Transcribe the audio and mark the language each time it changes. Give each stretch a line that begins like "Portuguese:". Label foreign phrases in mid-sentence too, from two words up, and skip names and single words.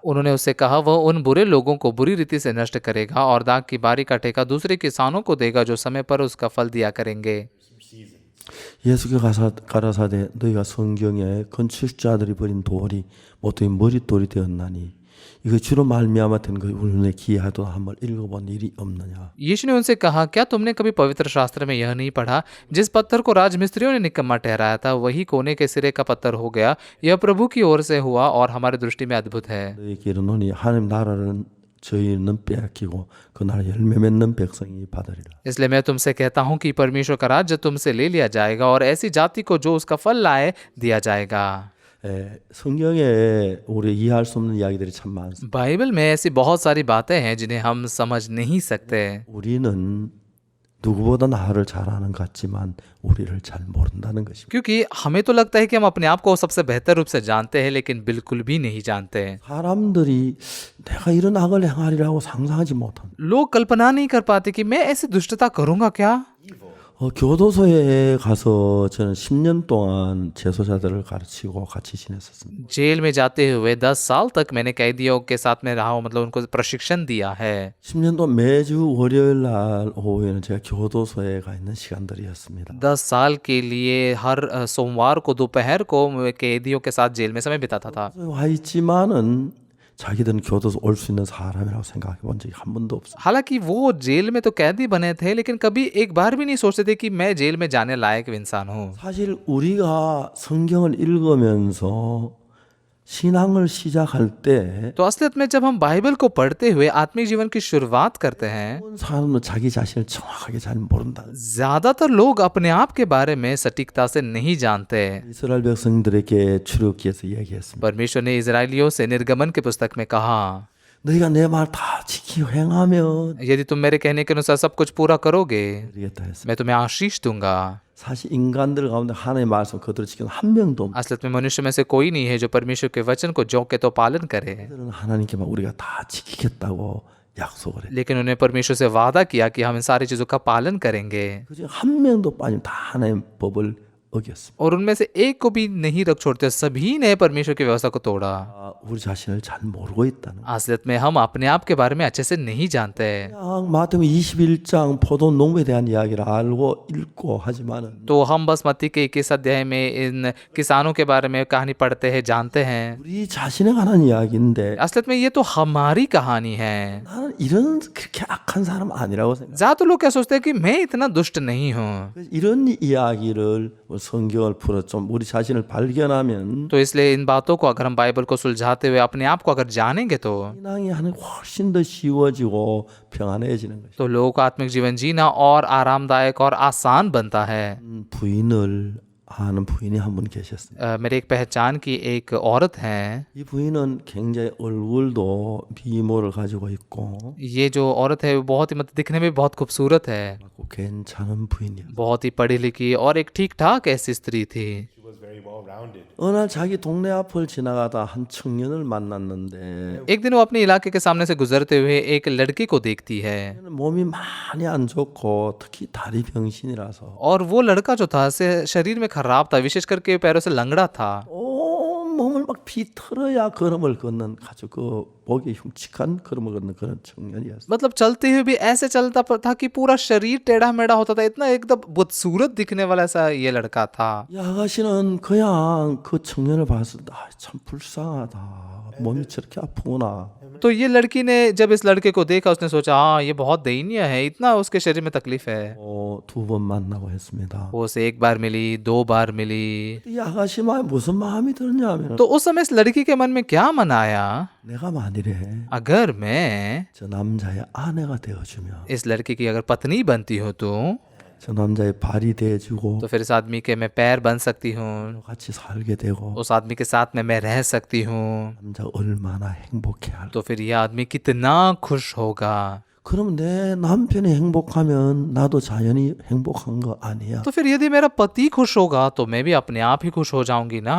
Hindi: उन्होंने उससे कहा, वह उन बुरे लोगों को बुरी रीति से नष्ट करेगा और दाख की बारी का ठेका दूसरे किसानों को देगा जो समय पर उसका फल दिया करेंगे।
Korean: 예수께 가라사대 너희가 성경에 건축자들이 버린 돌이 모두 머릿돌이 되었나니 이거 주로 말미암아 된 그 우리의 기하도 한번 읽어본 일이 없느냐.
Hindi: यीशु ने उनसे कहा, क्या तुमने कभी पवित्र शास्त्र में यह नहीं पढ़ा, जिस पत्थर को राजमिस्त्रियों ने निकम्मा ठहराया था वही कोने के सिरे का पत्थर हो गया। यह प्रभु की ओर से हुआ और हमारी दृष्टि में अद्भुत है।
Korean: 너희에게 이르노니 하나님 나라를 저희는 빼앗기고 그 나라 열매 맺는 백성이 받으리라.
Hindi: इसलिए मैं तुमसे कहता हूँ कि परमेश्वर का राज्य तुमसे ले लिया जाएगा और ऐसी जाति को जो उसका फल लाए दिया जाएगा।
Korean: 성경에 우리 이해할 수 없는 이야기들이 참 많습니다.
Hindi: बाइबल में ऐसी बहुत सारी बातें हैं जिन्हें हम समझ नहीं सकते।
Korean: 우리는 누구보다 나를 잘 아는 것 같지만 우리를 잘 모른다는 것입니다.
Hindi: क्योंकि हमें तो लगता है कि हम अपने आप को सबसे बेहतर रूप से जानते हैं, लेकिन बिल्कुल भी नहीं जानते।
Korean: 사람들이 내가 이런 악을 행하리라고 상상하지 못한
Hindi: लोग कल्पना नहीं कर पाते कि मैं ऐसी दुष्टता करूंगा क्या।
Korean: 교도소에 가서 저는 10년 동안 재소자들을 가르치고 같이 지냈었습니다.
Hindi: जेल में जाते हुए 10 साल तक मैंने कैदियों के साथ में रहा हूँ, मतलब उनको प्रशिक्षण दिया है।
Korean: 10년 동안 매주 월요일 날 오후에는 제가 교도소에 가 있는 시간들이었습니다.
Hindi: 10 साल के लिए हर सोमवार को दोपहर को मैं कैदियों के साथ जेल में समय बिताता था।
Korean: 와 있지만은 자기들은 교도소 올 수 있는 사람이라고 생각해 본 적이 한 번도 없어요.
Hindi: हालांकि वो जेल में तो कैदी बने थे, लेकिन कभी एक बार भी नहीं सोचते थे कि मैं जेल में जाने लायक इंसान हूँ।
Korean: 사실 우리가 성경을 읽으면서 신앙을 시작할 때
Hindi: तो असलियत में जब हम बाइबल को पढ़ते हुए आत्मिक जीवन की शुरुआत करते हैं,
Korean: 어떤 사람은 자기 자신을 정확하게 잘 모른다.
Hindi: ज्यादातर लोग अपने आप के बारे में सटीकता से नहीं जानते।
Korean: 이스라엘 백성들에게 출애굽기에서 얘기했습니다.
Hindi: परमेश्वर ने इजरायलियों से निर्गमन की पुस्तक में कहा,
Korean: 너희가 내 말 다 지키고 행하면
Hindi: यदि तुम मेरे कहने के अनुसार सब कुछ पूरा करोगे
Korean: 되겠다 했습니다.
Hindi: मैं तुम्हें आशीष दूंगा।
Korean: 사실 인간들 가운데 하나님의 말씀 그대로 지키는 한 명도 없는
Hindi: असलियत में मनुष्य में से कोई नहीं है जो परमेश्वर के वचन को ज्यों के तो पालन करे,
Korean: 그들은 하나님께만 우리가 다 지키겠다고 약속을 해.
Hindi: लेकिन उन्हें परमेश्वर से वादा किया कि हम इन सारी चीजों का पालन करेंगे।
Korean: 그중 한 명도 빠지면 다 하나님의 법을 어겼습니다.
Hindi: और उनमें से एक को भी नहीं रख छोड़ते, सभी ने परमेश्वर की व्यवस्था को तोड़ा।
Korean: 우리 자신을 잘 모르고 있다는 거.
Hindi: असलियत में हम अपने आप के बारे में अच्छे से नहीं जानते।
Korean: 그냥 마태복음 21장 포도 농부에 대한 이야기를 알고 읽고 하지만은
Hindi: तो हम बस मत्ती के 21 अध्याय में इन किसानों के बारे में कहानी पढ़ते हैं, जानते हैं।
Korean: 우리 자신에 관한 이야기인데
Hindi: असलियत में ये तो हमारी कहानी है।
Korean: 나는 이런 그렇게 악한 사람 아니라고 생각.
Hindi: ज्यादा लोग क्या सोचते हैं कि मैं इतना दुष्ट नहीं हूँ।
Korean: 이런 이야기를 성경을 풀어 좀 우리 자신을 발견하면
Hindi: तो इसलिए इन बातों को अगर हम बाइबल को सुलझाते हुए अपने आप को अगर जानेंगे तो
Korean: 신앙이 하는 훨씬 더 쉬워지고 평안해지는 것이.
Hindi: तो लोगों का आत्मिक जीवन जीना और आरामदायक और आसान बनता है।
Korean: 부인을 아는 부인이 한 분 계셨습니다.
Hindi: मेरे एक पहचान की एक औरत है।
Korean: 이 부인은 굉장히 얼굴도 미모를 가지고 있고
Hindi: ये जो औरत है वो बहुत ही मतलब दिखने में बहुत खूबसूरत है,
Korean: 괜찮은 부인이었어요.
Hindi: बहुत ही पढ़ी लिखी और एक ठीक ठाक ऐसी स्त्री थी।
Korean: 어느 날 자기 동네 앞을 지나가다 한 청년을 만났는데
Hindi: एक दिन वो अपने इलाके के सामने से गुजरते हुए एक लड़की को देखती है
Korean: 몸이 많이 안 좋고 특히 다리 병신이라서
Hindi: और वो लड़का जो था से शरीर में खराब था, विशेष करके पैरों से लंगड़ा था।
Korean: 온 몸을 막 비틀어야 걸음을 걷는 아주 그 보기 흉측한 걸음을 걷는 그런 청년이었어요.
Hindi: मतलब चलते हुए भी ऐसे चलता था कि पूरा शरीर टेढ़ा मेढ़ा होता था, इतना एकदम बदसूरत दिखने वाला ऐसा ये लड़का था।
Korean: 이 아가씨는 그냥 그 청년을 봤을 때 참 불쌍하다. 몸이 저렇게 아프구나.
Hindi: तो ये लड़की ने जब इस लड़के को देखा उसने सोचा हाँ ये बहुत दयनीय है, इतना उसके शरीर में तकलीफ है।
Korean: 두 번 만나고 했습니다.
Hindi: वो उसे एक बार मिली, दो बार मिली।
Korean: 이 아가씨 마음에 무슨 마음이 들었냐면
Hindi: तो उस समय इस लड़की के मन में क्या मन आया,
Korean: 내가 만일에
Hindi: अगर मैं
Korean: 저 남자의 아내가 되어주면
Hindi: इस लड़की की अगर पत्नी बनती हो
Korean: 저 남자의 발이 돼주고
Hindi: तो फिर इस आदमी के मैं पैर बन सकती हूँ,
Korean: 같이 살게 되고
Hindi: उस आदमी के साथ में मैं रह सकती हूँ,
Korean: 남자 얼마나 행복해할.
Hindi: तो फिर यह आदमी कितना खुश होगा।
Korean: 그럼 내 남편이 행복하면 나도 자연히 행복한 거 아니야?
Hindi: तो फिर यदि मेरा पति खुश होगा तो मैं भी अपने आप ही खुश हो जाऊंगी ना।